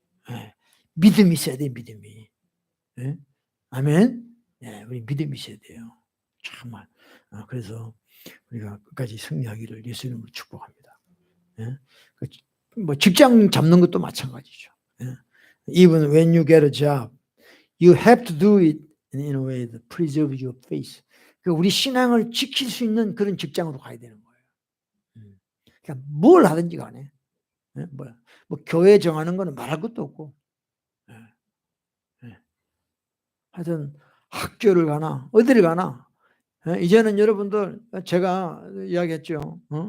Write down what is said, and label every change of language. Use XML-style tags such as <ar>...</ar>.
<ko>예, 믿음이 있어야 돼요. 믿음이. 예? 아멘. 예, 우리 믿음이 있어야 돼요. 정말. 그래서 우리가 끝까지 승리하기를 예수님으로 축복합니다. 예? 뭐 직장 잡는 것도 마찬가지죠. 예?</ko> <en>Even when you get a job, you have to do it in a way that preserves your faith.</en> <ko>우리 신앙을 지킬 수 있는 그런 직장으로 가야 되는 거예요. 그러니까 뭘 하든지 간에 뭐 교회 정하는 거는 말할 것도 없고, 하여튼 학교를 가나 어디를 가나 이제는 여러분들 제가 이야기했죠.</ko>